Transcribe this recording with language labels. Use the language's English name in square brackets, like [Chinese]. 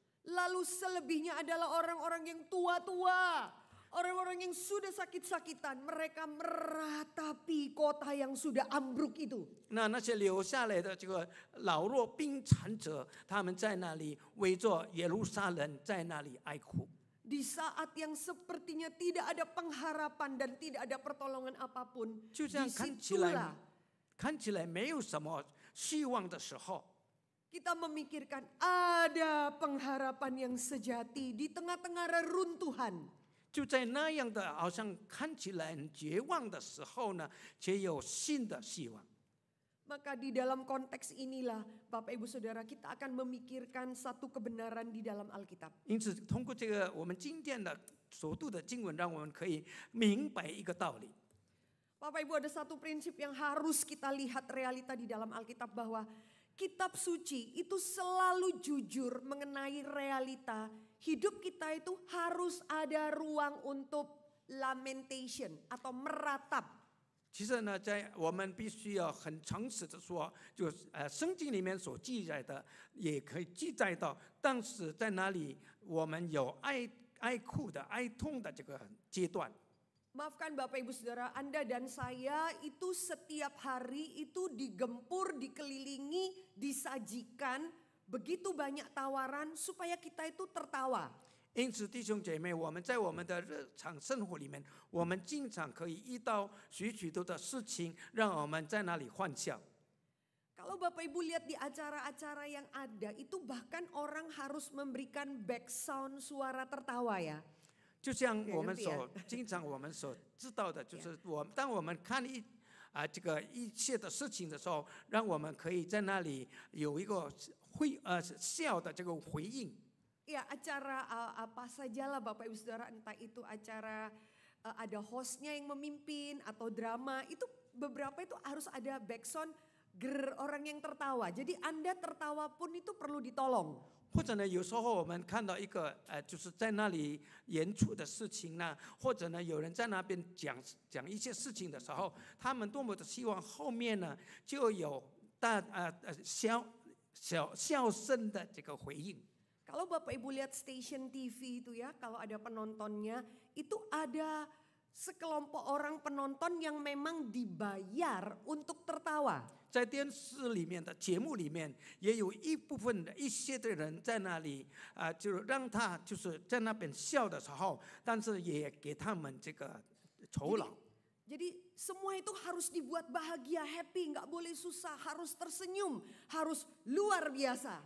[Indonesian] Lalu selebihnya adalah orang-orang yang tua-tua, orang-orang yang sudah sakit-sakitan. Mereka meratapi kota yang sudah ambruk itu. [Chinese] 那些留下来的这个老弱病残者，他们在那里围着耶路撒冷，在那里哀哭。 [Indonesian] Di saat yang sepertinya tidak ada pengharapan dan tidak ada pertolongan apapun, [Chinese] 就这样看起来没有什么希望的时候， [Indonesian] kita memikirkan ada pengharapan yang sejati di tengah-tengah reruntuhan. [Chinese] 就在那样的好像看起来很绝望的时候呢，却有新的希望。 [Indonesian] Maka di dalam konteks inilah Bapak Ibu Saudara kita akan memikirkan satu kebenaran di dalam Alkitab. [Chinese] 因此，通过这个我们今天的所读的经文，让我们可以明白一个道理。 [Indonesian] Bapak Ibu ada satu prinsip yang harus kita lihat realita di dalam Alkitab bahwa Kitab suci itu selalu jujur mengenai realita. Hidup kita itu harus ada ruang untuk lamentation atau meratap. [Chinese] 其实呢，在我们必须要很诚实的说，就是圣经里面所记载的，也可以记载到当时在哪里我们有哀哭的、哀痛的这个阶段。 [Indonesian] Maafkan Bapak Ibu Saudara, Anda dan saya itu setiap hari itu digempur, dikelilingi, disajikan begitu banyak tawaran supaya kita itu tertawa. [Chinese] 因此，弟兄姐妹，我们在我们的日常生活里面，我们经常可以遇到许多的事情，让我们在那里欢笑。 [Indonesian] Kalau Bapak Ibu lihat di acara-acara yang ada, itu bahkan orang harus memberikan background suara tertawa ya. [Chinese] 就像我们经常我们所知道的，就是当我们看这个一切的事情的时候，让我们可以在那里有一个笑的这个回应。 [Indonesian] Ya acara apa sajalah Bapak Ibu Saudara, entah itu acara ada hostnya yang memimpin atau drama, itu beberapa itu harus ada background orang yang tertawa. Jadi Anda tertawa pun itu perlu ditolong. [Chinese] 或者呢，有时候我们看到一个就是在那里演出的事情呢，或者呢，有人在那边讲一些事情的时候，他们多么的希望后面呢就有笑声的这个回应。 [Indonesian] Kalau Bapak Ibu lihat stasiun TV itu ya, kalau ada penontonnya, itu ada sekelompok orang penonton yang memang dibayar untuk tertawa. [Chinese] 在电视里面的节目里面，也有一些的人在那里就让他就是在那边笑的时候，但是也给他们这个酬劳。 [Indonesian] Jadi semua itu harus dibuat bahagia, happy, nggak boleh susah, harus tersenyum, harus luar biasa.